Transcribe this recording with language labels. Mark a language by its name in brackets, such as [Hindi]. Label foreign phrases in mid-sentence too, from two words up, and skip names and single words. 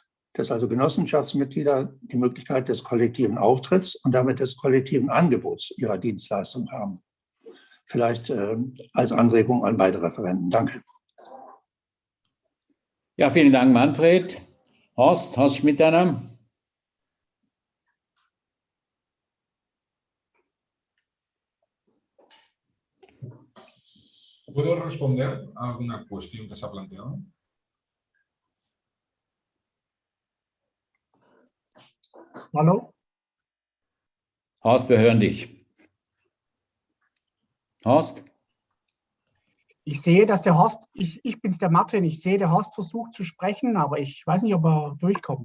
[German] Dass also Genossenschaftsmitglieder die Möglichkeit des kollektiven Auftritts und damit des kollektiven Angebots ihrer Dienstleistung haben. Vielleicht als Anregung an beide Referenten. Danke. Ja, vielen Dank, Manfred. Horst Schmidhenner. [Spanish] ¿Puedo responder a alguna cuestión que se ha planteado? [German] Hallo? Horst, wir hören dich. Horst? Ich sehe, dass der Horst, ich bin's, der Martin, ich sehe, der Horst versucht zu sprechen, aber ich weiß nicht, ob er durchkommt.